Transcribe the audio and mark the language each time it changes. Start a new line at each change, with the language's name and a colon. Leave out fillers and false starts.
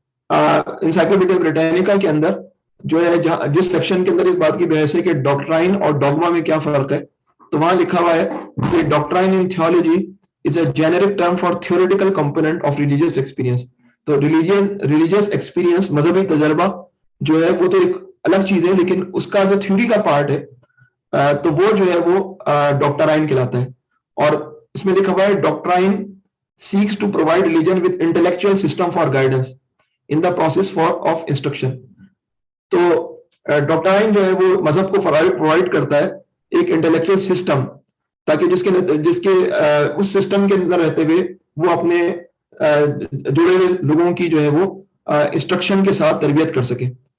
Urdu: Encyclopedia بریٹینیکا کے اندر جو ہے جس سیکشن کے اندر اس بات کی بحث ہے کہ ڈاکٹرائن اور ڈوگما میں کیا فرق ہے، تو وہاں لکھا ہوا ہے کہ doctrine in theology
English: is a generic term for theoretical component of religious experience.
Urdu: تو ریلیجیس ایکسپیرینس، مذہبی تجربہ جو ہے وہ تو ایک الگ چیز ہے، لیکن اس کا جو تھیوری کا پارٹ ہے تو وہ جو ہے وہ ڈاکٹرائن کہلاتا ہے. اور اس میں لکھا ہوا ہے doctrine
English: seeks to provide religion with intellectual system for guidance in the process of instruction.
Urdu: تو ڈاکٹرائن جو ہے وہ مذہب کو پرووائڈ کرتا ہے ایک انٹلیکچوئل سسٹم، تاکہ جس کے اس سسٹم کے اندر رہتے ہوئے وہ اپنے جڑے ہوئے لوگوں کی جو ہے وہ انسٹرکشن کے ساتھ تربیت کر سکے.